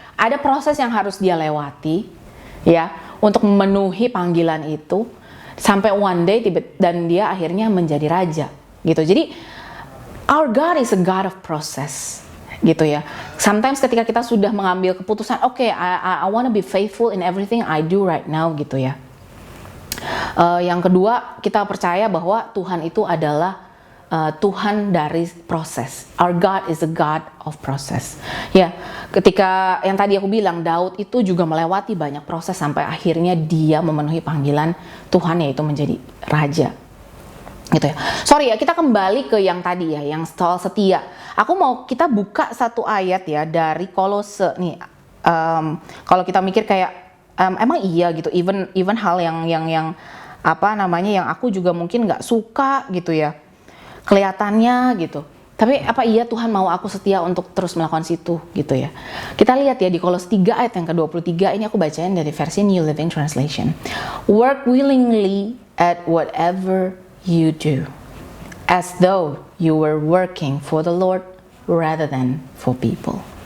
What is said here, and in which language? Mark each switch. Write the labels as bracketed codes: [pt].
[id] Ada proses yang harus dia lewati, ya, untuk memenuhi panggilan itu sampai [en] one day [id] dan dia akhirnya menjadi raja, gitu. Jadi [en] our God is a God of process. [id] gitu ya. [en] Sometimes [id] ketika kita sudah mengambil keputusan, oke, [en] I wanna be faithful in everything I do right now [id] gitu ya. Yang kedua, kita percaya bahwa Tuhan itu adalah Tuhan dari proses. [en] Our God is a God of process. [id] Ya, ketika yang tadi aku bilang, Daud itu juga melewati banyak proses sampai akhirnya dia memenuhi panggilan Tuhan, yaitu menjadi raja. Gitu ya. Sorry ya, kita kembali ke yang tadi ya, yang soal setia. Aku mau kita buka satu ayat ya dari Kolose nih. Kalau kita mikir kayak emang iya gitu, even hal yang apa namanya, yang aku juga mungkin nggak suka gitu ya, kelihatannya gitu. Tapi apa iya Tuhan mau aku setia untuk terus melakukan situ gitu ya. Kita lihat ya di Kolose 3 ayat yang ke-23, ini aku bacain dari versi New Living Translation. [en] Work willingly at whatever you do, as though you were working for the Lord rather than for people.